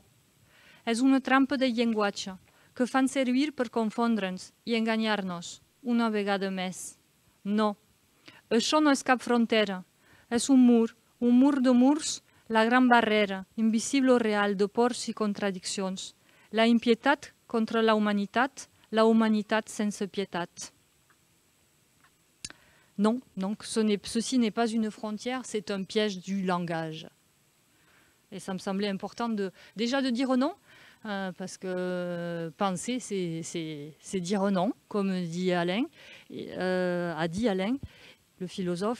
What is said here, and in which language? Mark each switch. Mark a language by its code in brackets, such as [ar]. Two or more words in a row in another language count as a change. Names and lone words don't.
[ca] És una trampa de llenguatge que fan servir per confondre'ns i enganyar-nos, una vegada més. No. Això no és cap frontera. És un mur de murs, la gran barrera, invisible o real, de pors i contradiccions. La impietat contra la humanitat sense pietat. [fr] Non, donc ceci n'est pas une frontière, c'est un piège du langage. Et ça me semblait important déjà de dire non, parce que penser, c'est dire non, comme dit Alain, a dit Alain, le philosophe.